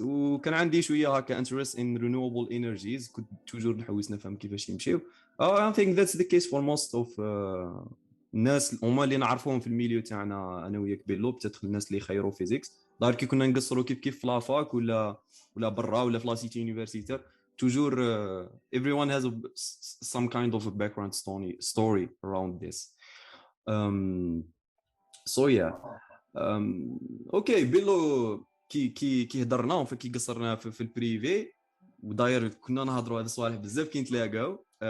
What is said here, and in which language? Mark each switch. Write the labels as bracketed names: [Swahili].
[Arabic] وكان عندي شويه هكا [English] interest in renewable energies. [Arabic] كنت توجور نحوس نفهم كيفاش يمشيو. [English] I think that's the case for most of [Arabic] الناس هما اللي نعرفوهم في الميليو تاعنا انا وياك بيلو، بتدخل الناس اللي خيروا فيزيكس دار كي كنا نقصروا كيف في لافاك ولا برا ولا في لاسيتي يونيفرسيتير. [English] toujours everyone has some kind of a background story around this. So yeah. [Arabic] اوكي بيلو كي هضرنا كي قصرنا في البريفي، وداير كنا نهضروا هذا الصوالح بزاف كي نتلاقاو.